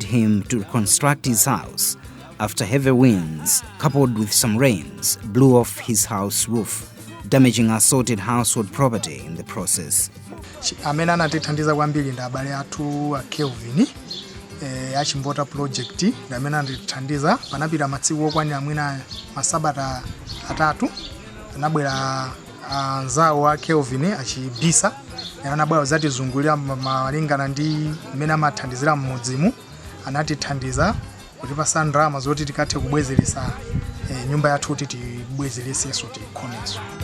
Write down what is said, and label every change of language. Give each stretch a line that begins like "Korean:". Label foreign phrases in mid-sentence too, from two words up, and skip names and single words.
English: him to reconstruct his house after heavy winds, coupled with some rains, blew off his house roof, damaging assorted household property in the process.
Nyanja: Amene anatithandiza kwambiri ndi abale athu a Kelvin a Chimbota project amene anatithandiza panapita matsiku okwanira mwina masabata atatu anabwera anzawo a Kelvin achibisa anabwera zatizungulira malingana ndi mmene amathandizira mmudzimu anatithandiza kuti pasa ndalama zoti tikathe kubwezeresa nyumba yathu kuti tibwezeresenso tikhoneso.